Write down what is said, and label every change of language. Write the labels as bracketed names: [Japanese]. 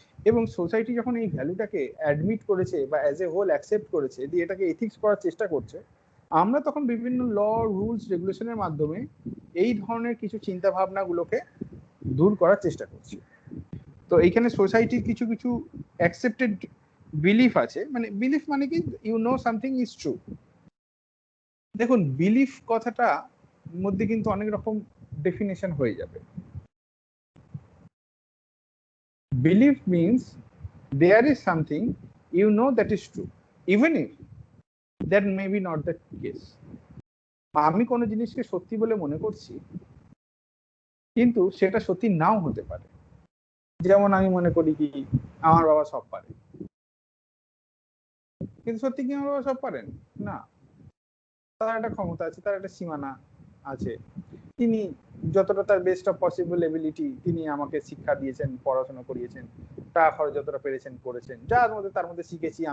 [Bangla] এবং সোসাইটি যখন এই ভ্যালুটাকে অ্যাডমিট করেছে বা অ্যাজ এ হোল অ্যাকসেপ্ট করেছে, দিয়ে এটাকে এথিক্স করার চেষ্টা করছে, আমরা তখন বিভিন্ন ল, রুলস, রেগুলেশনের মাধ্যমে এই ধরনের কিছু চিন্তা ভাবনাগুলোকে দূর করার চেষ্টা করছি। তো এইখানে সোসাইটির কিছু কিছু অ্যাকসেপ্টেড বিলিফ আছে, মানে বিলিফ মানে কি, [English] You know something is true. [Bangla] দেখুন বিলিফ কথাটা মধ্যে কিন্তু অনেক রকম ডেফিনেশন হয়ে যাবে। Belief means [English] there is something you know that is true even if that may be not the case. [Bangla] আমি কোনো জিনিসকে সত্যি বলে মনে করছি কিন্তু সেটা সত্যি নাও হতে পারে। যেমন আমি মনে করি কি আমার বাবা সব পারে, কিন্তু সত্যি কি আমার বাবা সব পারেন না। তার একটা ক্ষমতা আছে, তার একটা সীমানা আছে। তিনি যতটা তার বেস্ট অফ পসিবল এবিলিটি তিনি আমাকে শিক্ষা দিয়েছেন, পড়াশোনা করিয়েছেন, টাকা খরচ যতটা পেরেছেন করেছেন, যার মধ্যে তার মধ্যে শিখেছি।